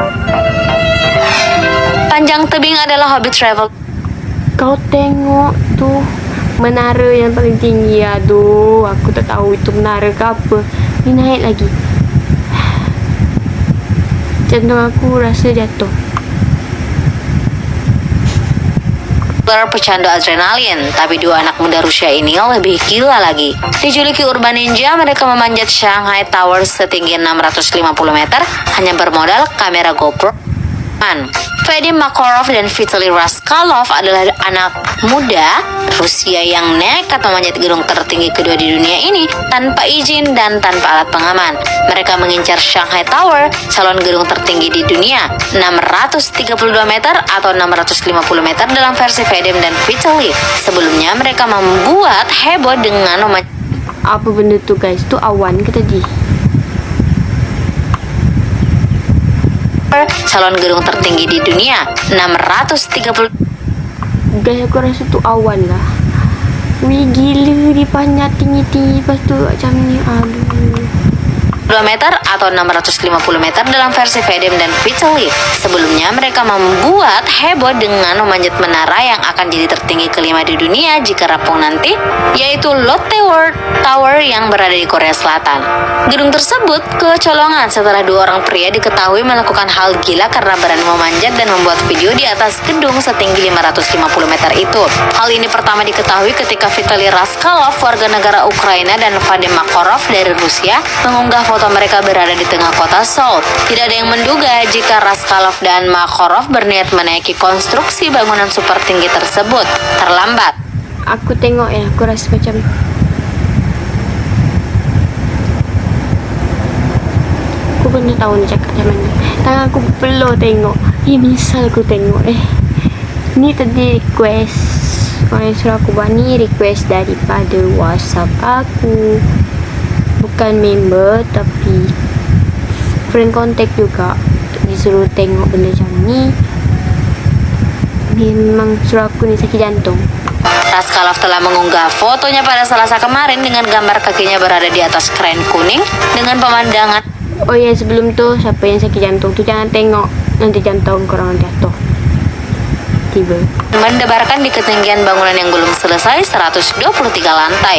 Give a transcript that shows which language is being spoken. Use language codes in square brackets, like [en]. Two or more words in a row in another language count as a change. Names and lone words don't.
[id] Panjang tebing adalah hobi travel. [ms] Kau tengok tu menara yang paling tinggi. Aduh, aku tak tahu itu menara ke apa. Ni naik lagi. Jantung aku rasa jatuh. [id] Pecandu adrenalin, tapi dua anak muda Rusia ini lebih gila lagi. Dijuluki Urban Ninja, mereka memanjat Shanghai Tower setinggi 650 meter hanya bermodal kamera GoPro. Vadim Makarov dan Vitaly Raskalov adalah anak muda Rusia yang nekat memanjat gedung tertinggi kedua di dunia ini tanpa izin dan tanpa alat pengaman. Mereka mengincar Shanghai Tower, calon gedung tertinggi di dunia, 632 meter atau 650 meter dalam versi Vadim dan Vitaly. Sebelumnya mereka membuat heboh dengan [ms] apa benda tu guys? Tu awan ke tadi? [id] Calon gedung tertinggi di dunia, 630. [ms] Guys, aku rasa tu awan lah. Wih, gila dipanjat tinggi-tinggi lepas tu macam ni. Aduh. [id] 2 meter atau 650 meter dalam versi Vadim dan Vitaly. Sebelumnya mereka membuat heboh dengan memanjat menara yang akan jadi tertinggi kelima di dunia jika rampung nanti, yaitu Lotte World Tower yang berada di Korea Selatan. Gedung tersebut kecolongan setelah dua orang pria diketahui melakukan hal gila karena berani memanjat dan membuat video di atas gedung setinggi 550 meter itu. Hal ini pertama diketahui ketika Vitaly Raskalov, warga negara Ukraina, dan Vadim Makarov dari Rusia mengunggah foto mereka berada di tengah kota Seoul. Tidak ada yang menduga jika Raskalov dan Makarov berniat menaiki konstruksi bangunan super tinggi tersebut terlambat. [ms] Aku tengok ya, aku rasa macam aku pernah tahu ni cakap macam mana. Tangan aku peluh tengok. Misal aku tengok ni tadi request. Orang yang suruh aku buat ni request daripada WhatsApp aku. Bukan member tapi [en] friend contact [ms] juga. Disuruh tengok benda macam ni. Memang suruh aku ni sakit jantung. [id] Raskalov telah mengunggah fotonya pada Selasa kemarin dengan gambar kakinya berada di atas kren kuning dengan pemandangan. [ms] Oh ya, sebelum tu siapa yang sakit jantung tu jangan tengok, nanti jantung korang jatuh. [id] tiba. Mendebarkan di ketinggian bangunan yang belum selesai 123 lantai.